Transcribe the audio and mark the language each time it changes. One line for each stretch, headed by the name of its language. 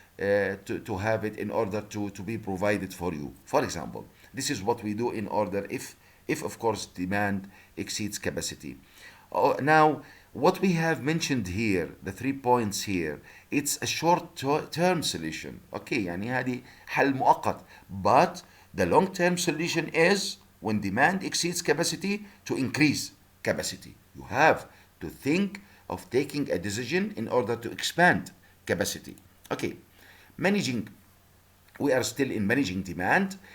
English: to have it in order to be provided for you. For example, this is what we do in order if of course demand exceeds capacity. Now, what we have mentioned here, the 3 points here, it's a short-term solution.
Arabic: Okay, يعني هذه حل مؤقت.
English: But the long-term solution is when demand exceeds capacity to increase capacity. You have to think of taking a decision in order to expand capacity. Okay, managing, we are still in managing demand.